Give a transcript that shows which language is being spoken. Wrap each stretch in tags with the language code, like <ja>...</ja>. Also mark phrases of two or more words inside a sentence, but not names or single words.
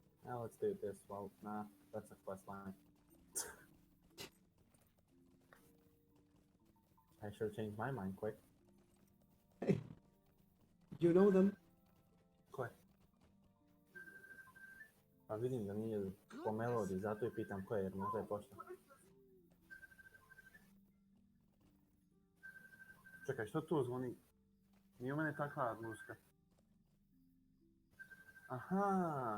<en>Now let's do this. Well, nah, that's a quest line. I should change my mind quick. Hey, you know them. Quick.</en> <hr>Pa vidim da nije po melodiji, zato i pitam koje, jer možda je pošta. Čekaj, što tu zvoni? Nije u mene takva muzika. Aha!</hr>